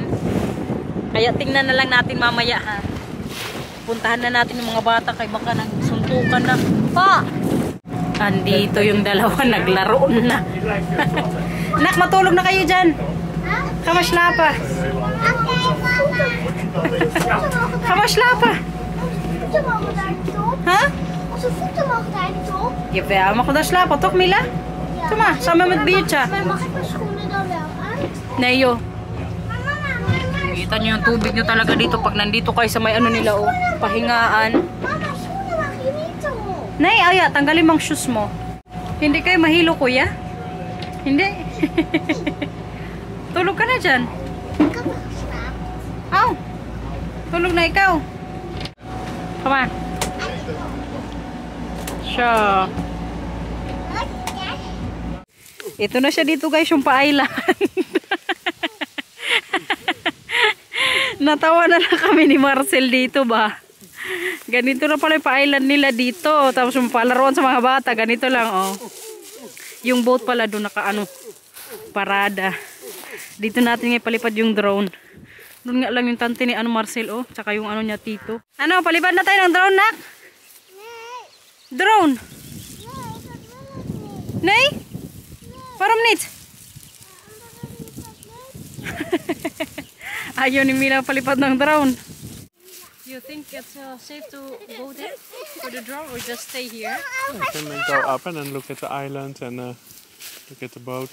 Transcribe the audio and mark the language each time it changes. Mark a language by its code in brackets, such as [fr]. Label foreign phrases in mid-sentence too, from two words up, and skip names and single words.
[tl] Kaya tingnan na lang natin mamaya ha. Puntahan na natin yung mga bata kay baka nagsuntukan na. Pa! Andito yung dalawa, naglaro na. Nak, matulog na kayo dyan. Kamaslapa. Kamaslapa. Ha? [nl] Onze voeten mogen daar niet op. Jawel, mag we dan slapen toch Mila? Kom maar, samen met biertje. Maar mag ik mijn schoenen dan wel uit? Nee joh. Maar mama, [tl] Kita nyo yung tubig nyo talaga dito pag nandito kayo sa may ano nila oh, pahingaan. [nl] mama, schoenen mag je niet op. [tl] Nay, aya, tanggalin mang shoes mo. Hindi kayo mahilo kuya? Hindi? Tulog ka na dyan. [nl] Ik heb nog geslapen. [tl] Aw, tulog na ikaw. [en] Come on. [tl] Siya. Ito na siya dito guys, yung pa-island. Natawa na lang kami ni Marcel dito ba. Ganito na pala yung pa-island nila dito. Tapos yung palaruan sa mga bata, ganito lang oh. Yung boat pala doon naka ano, parada. Dito natin ngayon palipad yung drone. Doon nga lang yung tante ni ano Marcel oh, tsaka yung ano niya tito. Ano, palipad na tayo ng drone nak? Drone? [nl] Nee? Waarom niet? [tl] Ayaw ni Mila palipad ng drone. [en] You think it's safe to go there for the drone or just stay here? You can go up and then look at the island and look at the boat.